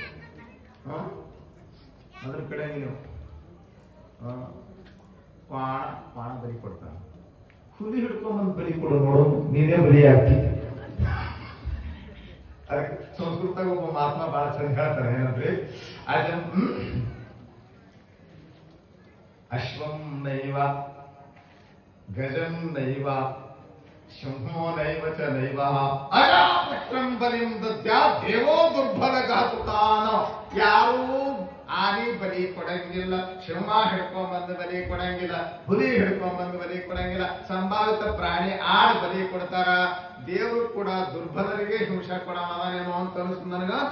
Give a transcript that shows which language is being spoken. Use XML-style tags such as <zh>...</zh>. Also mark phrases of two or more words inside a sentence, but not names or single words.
<kn>ಅದ್ರ ಕಡೆ ನೀವು ಕ್ವಾಣ ಬಲಿ ಕೊಡ್ತಾನ. ಹುಲಿ ಹಿಡ್ಕೊಂಬಂದು ಬಲಿ ಕೊಡು ನೋಡು, ನೀನೇ ಬಲಿ ಆಗ್ತಿ. ಅದಕ್ಕೆ ಸಂಸ್ಕೃತ ಒಬ್ಬ ಮಹಾತ್ಮ ಬಹಳ ಚಂದ ಹೇಳ್ತಾನೆ. ಏನಂದ್ರೆ</kn> <sa>ಅಶ್ವಂ ನೈವ ಗಜಂ ನೈವ ಸಿಂಹೋ ನೈವ ಚ ನೈವ ಅಜಾಪುತ್ರಂ ಬಲಿಂ ದದ್ಯಾ ದೇವೋ ದುರ್ಬಲ ಘಾತುಕಾನ.</sa> <kn>ಯಾರೂ ಆನೆ ಬಲಿ ಕೊಡಂಗಿಲ್ಲ, ಸಿಂಹ ಹಿಡ್ಕೊಂಡ್ಬಂದು ಬಲಿ ಕೊಡಂಗಿಲ್ಲ, ಹುಲಿ ಹಿಡ್ಕೊಂಡ್ಬಂದು ಬಲಿ ಕೊಡಂಗಿಲ್ಲ, ಸಂಭಾವಿತ ಪ್ರಾಣಿ ಆಡ್ ಬಲಿ ಕೊಡ್ತಾರ. ದೇವರು ಕೂಡ ದುರ್ಬಲರಿಗೆ ಹಿಂಸೆ ಕೊಡೋನೇನೋ ಅಂತ ಅನಿಸ್ತು ನನಗಂತ.</kn>